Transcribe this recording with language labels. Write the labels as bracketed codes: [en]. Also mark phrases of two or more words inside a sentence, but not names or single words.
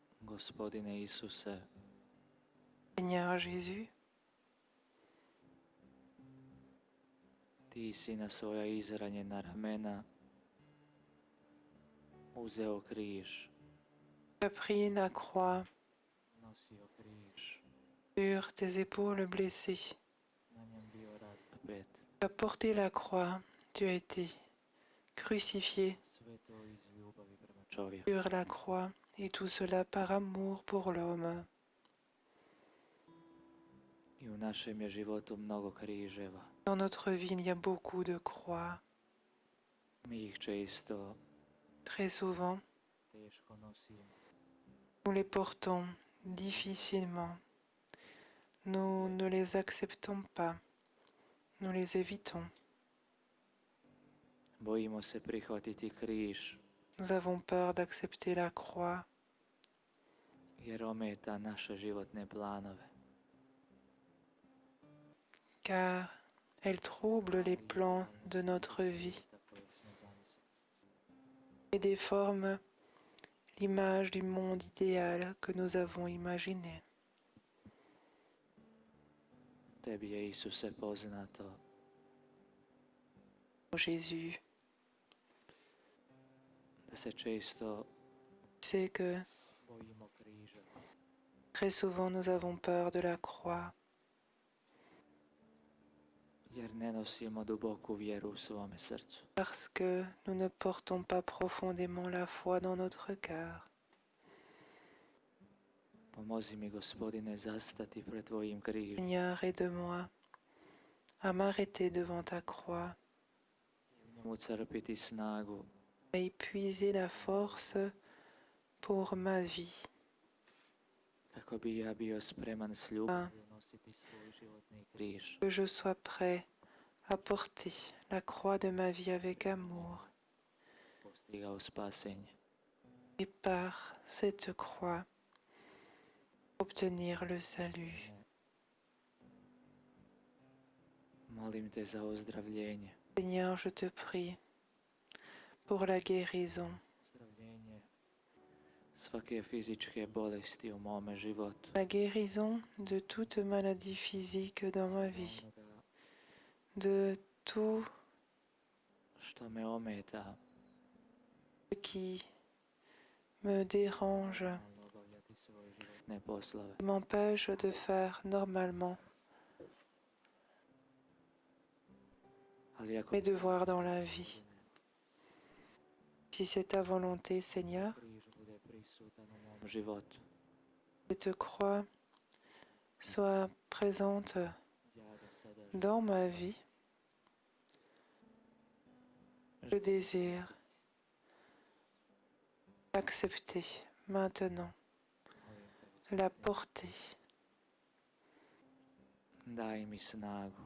[hr] Gospodine Isuse, [fr] Seigneur Jésus, [hr] Ti si na svoja izranjena ramena uzeo križ, [fr] tu as pris la croix [hr] nosio križ, [fr] sur tes épaules blessées. [hr] na njem bio razapet. [fr] Tu as porté la croix, tu as été crucifié [hr] Sve to iz ljubavi prema čovjeku. [fr] sur la croix, et tout cela par amour pour l'homme. [hr] I u našem je životu mnogo križeva. [fr] Dans notre vie, il y a beaucoup de croix. [hr] Mi ih često [fr] Très souvent, [hr] teško nosimo. [fr] nous les portons difficilement. Nous ne les acceptons pas. Nous les évitons. [hr] Bojimo se prihvatiti križ, [fr] Nous avons peur d'accepter la croix [hr] jer ometa naše životne planove. [fr] car elle trouble les plans de notre vie et déforme l'image du monde idéal que nous avons imaginé. [hr] Tebi je, Isuse, poznato [fr] Ô Jésus, [hr] da se često [fr] tu sais que [hr] bojimo križeva, [fr] très souvent nous avons peur de la croix [hr] jer ne nosimo duboku vjeru u svome srcu. [fr] parce que nous ne portons pas profondément la foi dans notre cœur. [hr] Pomozi mi, Gospodine, zastati pred Tvojim križem [fr] Seigneur, aide-moi à m'arrêter devant ta croix, [hr] i u njemu crpiti snagu [fr] à épuiser la force pour ma vie, [hr] kako bi ja bio spreman s ljubavlju nositi svoj životni križ. [fr] que je sois prêt à porter la croix de ma vie avec amour, [hr] Postigao spasenje. [fr] et par cette croix obtenir le salut. [hr] Molim te za ozdravljenje. [fr] Seigneur, je te prie pour la guérison, [hr] Ozdravljenje svake fizičke bolesti u mome životu. [fr] la guérison de toute maladie physique dans ma vie, [hr] Onoga [fr] de tout [hr] što me ometa [fr] ce qui me dérange, [hr] normalno obavljati svoje životne poslove. [fr] qui m'empêche de faire normalement [hr] Ali ako [fr] mes devoirs dans la vie. Si c'est ta volonté, Seigneur, [hr] križ bude prisutan u mom životu, [fr] que cette croix soit présente [hr] ja ga sada [fr] dans ma vie, je désire l'accepter maintenant, [hr] molim te. [fr] la porter. [hr] Daj mi snagu,